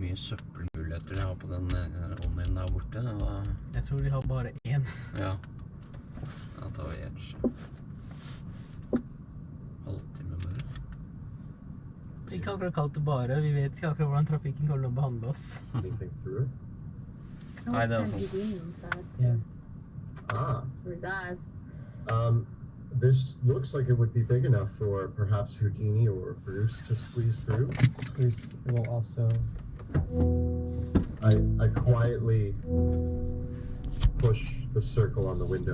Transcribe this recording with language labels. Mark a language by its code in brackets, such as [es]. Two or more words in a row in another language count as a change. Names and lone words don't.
[no] søppelmuligheter de har på den online der borte. Jeg tror de har bare én. Ja. Da tar vi en halvtime bare. Ikke akkurat kalt det bare. Vi vet ikke akkurat hvordan trafikken kommer til å behandle oss. [en] Anything through it? [no] Nei, det sant. [en] Yeah. Where's eyes? This looks like it would be big enough for perhaps Houdini or Bruce to squeeze through. Bruce will also... I quietly push the circle on the window.